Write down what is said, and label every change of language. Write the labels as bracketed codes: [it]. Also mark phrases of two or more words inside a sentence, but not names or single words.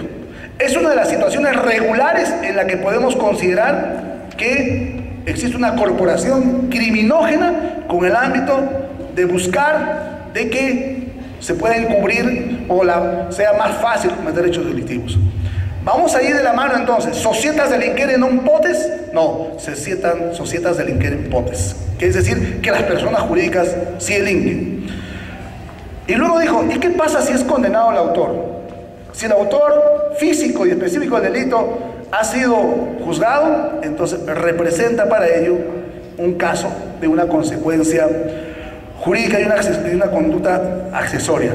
[es] Es una de las situaciones regulares en la que podemos considerar que existe una corporación criminógena con el ámbito de buscar de que se pueda encubrir o sea más fácil cometer hechos delictivos. Vamos a ir de la mano entonces. [la] ¿Societas delinquere non potes? No, societas delinquere potes. [es] Que es decir, que las personas jurídicas sí delinquen. Y luego dijo: ¿y qué pasa si es condenado el autor? Si el autor físico y específico del delito ha sido juzgado, entonces representa para ello un caso de una consecuencia jurídica y una conducta accesoria.